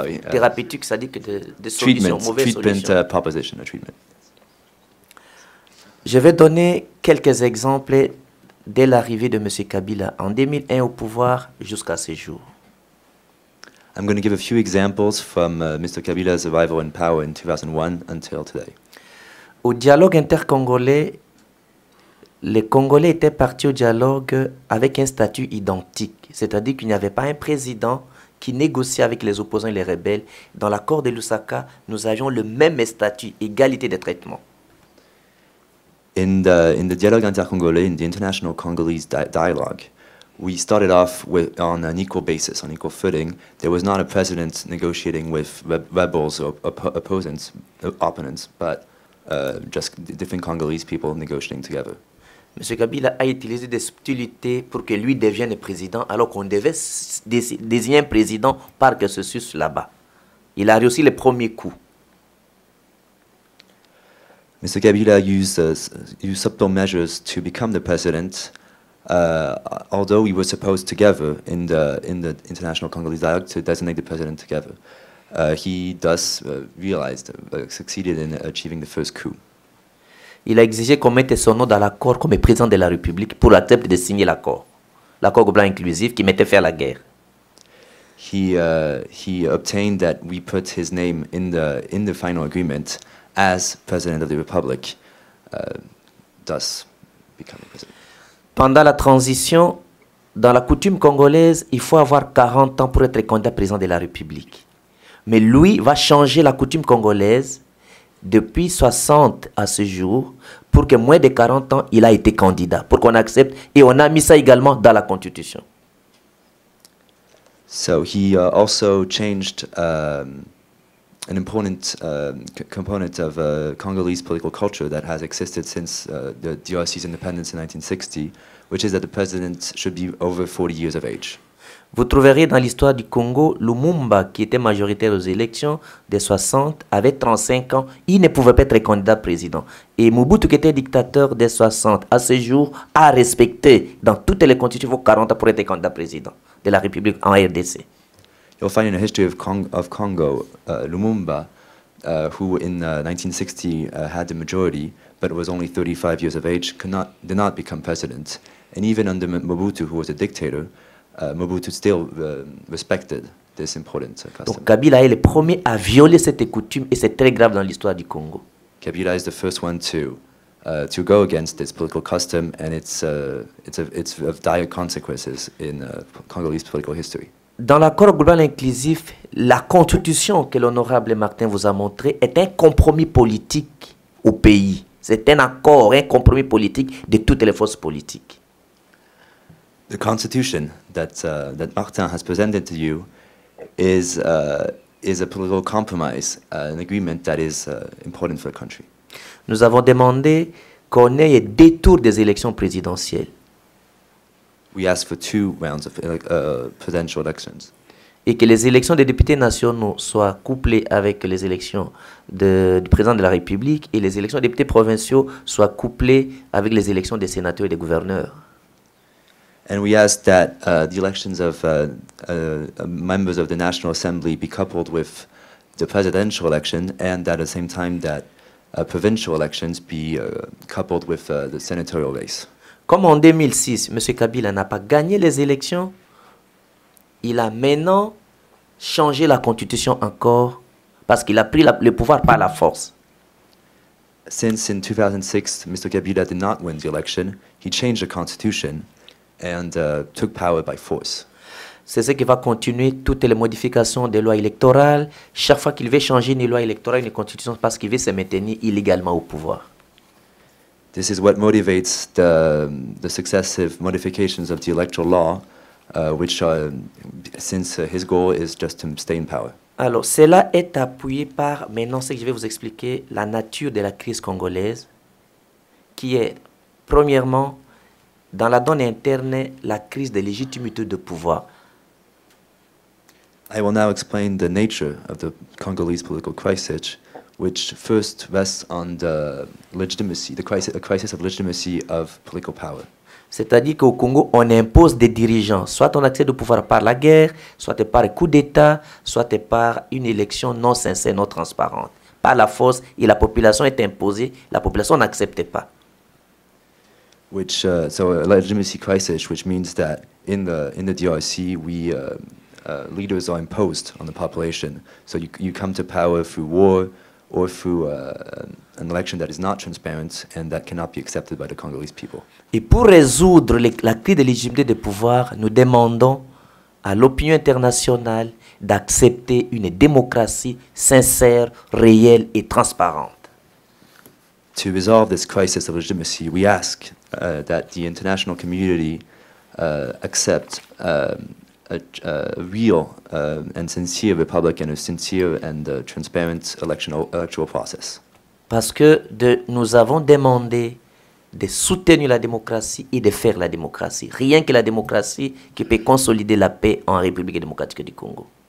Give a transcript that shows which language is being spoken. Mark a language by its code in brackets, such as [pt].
[fr] thérapeutique, ça dit que de solutions, mauvaises solutions. [en] Proposition or treatment. [fr] Je vais donner quelques exemples dès l'arrivée de M. Kabila en 2001 au pouvoir jusqu'à ce jour. [en] I'm going to give a few examples from Mr. Kabila's arrival in power in 2001 until today. [fr] Au dialogue intercongolais, les Congolais étaient partis au dialogue avec un statut identique, c'est-à-dire qu'il n'y avait pas un président qui négociait avec les opposants et les rebelles. Dans l'accord de Lusaka, nous avions le même statut, égalité de traitement. [en] In the dialogue intercongolais, in the international Congolese dialogue, we started off on an equal basis, on equal footing. There was not a president negotiating with rebels or opponents, but just different Congolese people negotiating together. [fr] M. Kabila a utilisé des subtilités pour que lui devienne président, alors qu'on devait désigner un président par consensus là-bas. Il a réussi le premier coup. [en] Mr. Kabila used subtle measures to become the president, although we were supposed together in the international Congolese dialogue to designate the president together. He thus succeeded in achieving the first coup. [fr] Il a exigé qu'on mette son nom dans l'accord comme président de la République pour accepter de signer l'accord. L'accord blanc inclusif qui mettait fin à la guerre. [en] He obtained that we put his name in the final agreement as President of the Republic, thus becoming President. [fr] Pendant la transition, dans la coutume congolaise, il faut avoir 40 ans pour être candidat président de la République. Mais lui va changer la coutume congolaise depuis 60 à ce jour pour que moins de 40 ans, il a été candidat, pour qu'on accepte, et on a mis ça également dans la Constitution. [en] So he also changed an important component of Congolese political culture that has existed since the DRC's independence in 1960, which is that the president should be over 40 years of age. [fr] Vous trouverez dans l'histoire du Congo, Lumumba, qui était majoritaire aux élections des 60, avait 35 ans, il ne pouvait pas être candidat président. Et Mobutu, qui était dictateur des 60, à ce jour, a respecté dans toutes les constitutions 40 ans pour être candidat président de la République en RDC. [en] You'll find in the history of Congo, Lumumba, who in 1960 had the majority, but was only 35 years of age, did not become president. And even under Mobutu, who was a dictator, Mobutu still respected this important custom. [fr] Donc Kabila est le premier à violer cette coutume et c'est très grave dans l'histoire du Congo. [en] Kabila is the first one to go against this political custom, and it's of dire consequences in Congolese political history. [fr] Dans l'accord global inclusif, la constitution que l'honorable Martin vous a montré est un compromis politique au pays. C'est un accord, un compromis politique de toutes les forces politiques. [en] The constitution that Martin has presented to you is a political compromise, an agreement that is important for the country. [fr] Nous avons demandé qu'on ait un détour des élections présidentielles. [en] We asked for 2 rounds of presidential elections. [fr] Et que les élections des députés nationaux soient couplées avec les élections du président de la République et les élections des députés provinciaux soient couplées avec les élections des sénateurs et des gouverneurs. [en] And we asked that the elections of members of the National Assembly be coupled with the presidential election, and at the same time that provincial elections be coupled with the senatorial race. [fr] Comme en 2006, M. Kabila n'a pas gagné les élections, il a maintenant changé la constitution encore parce qu'il a pris le pouvoir par la force. [en] Since in 2006, Mr. Kabila did not win the election, he changed the constitution and took power by force. [fr] C'est ce qui va continuer toutes les modifications des lois électorales. Chaque fois qu'il veut changer une loi électorale, une constitution, parce qu'il veut se maintenir illégalement au pouvoir. [en] This is what motivates the successive modifications of the electoral law, which since his goal is just to stay in power. [fr] Alors, cela est appuyé par, maintenant, ce que je vais vous expliquer, la nature de la crise congolaise, qui est, premièrement, dans la donne interne, la crise de légitimité de pouvoir. [en] I will now explain the nature of the Congolese political crisis, which first rests on the legitimacy, a crisis of legitimacy of political power. [fr] C'est-à-dire qu'au Congo, on impose des dirigeants, soit on accède au pouvoir par la guerre, soit par un coup d'État, soit par une élection non sincère, non transparente. Par la force, et la population est imposée, la population n'accepte pas. [en] So a legitimacy crisis, which means that in the DRC, leaders are imposed on the population. So you come to power through war or through an election that is not transparent and that cannot be accepted by the Congolese people. [fr] Et pour résoudre la crise de légitimité de pouvoir, nous demandons à l'opinion internationale d'accepter une démocratie sincère, réelle et transparente. [en] To resolve this crisis of legitimacy, we ask that the international community accept a real and sincere republic and a sincere and transparent electoral process. [fr] Parce que nous avons demandé de soutenir la démocratie et de faire la démocratie. Rien que la démocratie qui peut consolider la paix en République démocratique du Congo.